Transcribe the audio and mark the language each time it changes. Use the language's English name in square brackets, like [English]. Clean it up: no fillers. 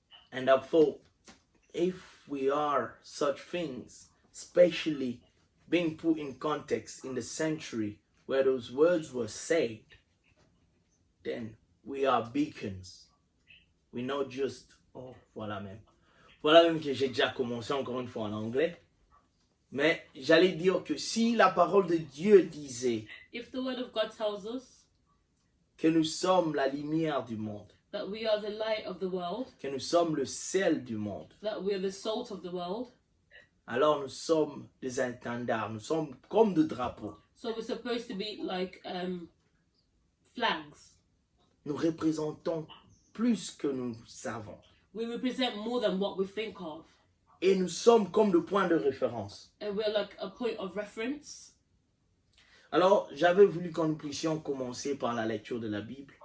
[English] And I thought, if we are such things, especially being put in context in the century where those words were said, then we are beacons. We're not just, oh, [French] voilà même. Voilà même que j'ai déjà commencé encore une fois en anglais. Mais j'allais dire que si la parole de Dieu disait [English] If the word of God tells us [French] que nous sommes la lumière du monde, [English] that we are the light of the world, [French] que nous sommes le sel du monde, [English] that we are the salt of the world, [French] alors nous sommes des étendards, nous sommes comme des drapeaux. [English] so we're supposed to be like flags. [French] Nous représentons plus que nous savons. [English] We represent more than what we think of. [French] Et nous sommes comme le point de référence. [English] And we're like a point of reference. [French] Alors, j'avais voulu que nous puissions commencer par la lecture de la Bible.